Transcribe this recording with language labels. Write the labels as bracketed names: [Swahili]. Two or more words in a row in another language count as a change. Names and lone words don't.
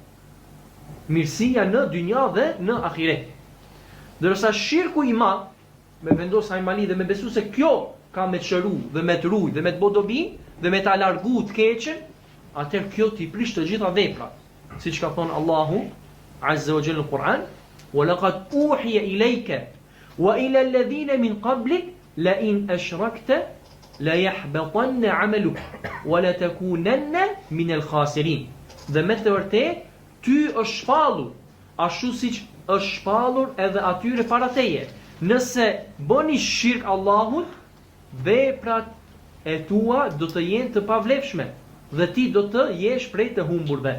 [Albanian] Mirësia në dynja dhe në ahiret. Ndërsa shirku i madh, me vendos hajmali dhe me besu se kjo ka me të shëru dhe me të ruj dhe me të bodobi dhe me të alargu të keqen, atër kjo t'i prish të gjitha veprat. Si që ka thonë Allahu [Arabic] عز وجل [Albanian] në Kur'an, [Arabic] وَلَقَدْ أُوحِيَ إِلَيْكَ وَإِلَى الَّذِينَ مِنْ قَبْلِكَ لَئِنْ أَشْرَكْتَ لَيَحْبَطَنَّ عَمَلُكَ وَلَتَكُونَنَّ مِنَ الْخَاسِرِينَ. [Albanian] Dhe me të vërtet, ty është shpallur, ashtu siç është shpallur edhe atyre para teje. Nëse bëni shirk Allahut, veprat e tua do të jenë të pavlefshme dhe ti do të jesh prej të humburve.